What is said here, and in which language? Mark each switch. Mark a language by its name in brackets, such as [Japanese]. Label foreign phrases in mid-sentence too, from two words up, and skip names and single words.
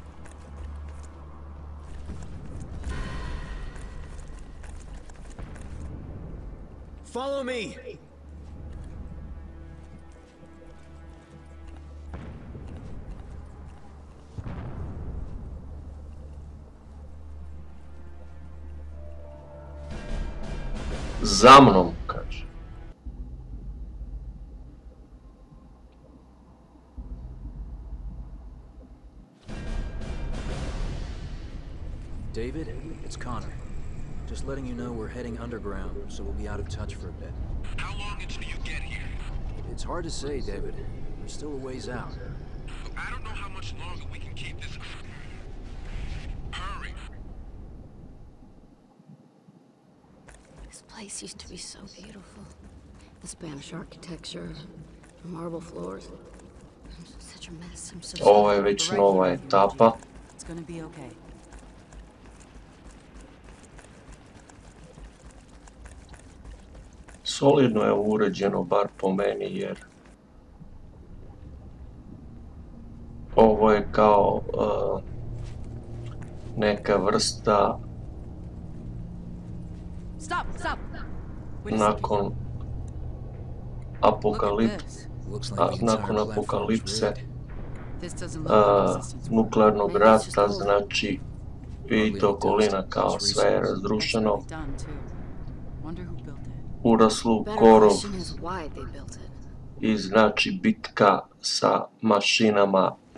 [English] Follow me. [Serbian] Za mnom, kaže. [English] David, it's Connor. Just letting you know we're heading underground, so we'll be out of touch for a bit. How long until you get here? It's hard to say, David. We're still a ways out. I don't know how much longer we can keep this. Hurry. This place used to be so beautiful. The Spanish architecture, marble floors. Such a mess. I'm so sorry. [Serbian] Ovo je već nova etapa. [English] It's gonna be okay. [Serbian] Solidno je uređeno, bar po meni, jer ovo je kao neka vrsta nakon apokalipse, nuklearnog rata, znači vidite okolina kao sve je razrušeno, uraslu korov i znači bitka sa mašinama.